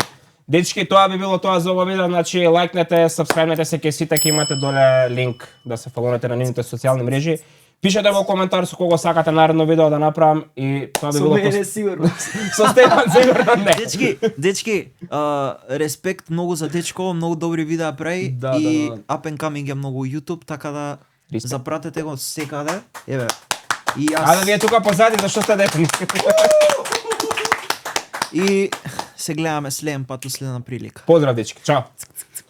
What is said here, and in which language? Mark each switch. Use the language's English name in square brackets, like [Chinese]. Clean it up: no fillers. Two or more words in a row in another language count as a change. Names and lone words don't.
[Macedonian] Дечки, тоа би било тоа за ова видео, значи лајкнете, сабскрајбнете се, ке сите ќе имате доле линк да се фолонете на нивните социјални мрежи. Пишете во коментар со кого сакате наредно видео да направам и тоа би Со било мене сигурно. со Стефан сигурно не. Дечки, респект многу за дечко, многу добри видеа прави Да, и да. [English] up and coming [Macedonian] е многу YouTube, така да Респект. запратете го секаде. Еве. И јас Ајде вие тука позади зашто сте дефни. и се гледаме следен пат у следна прилика. Поздрав дечки, чао.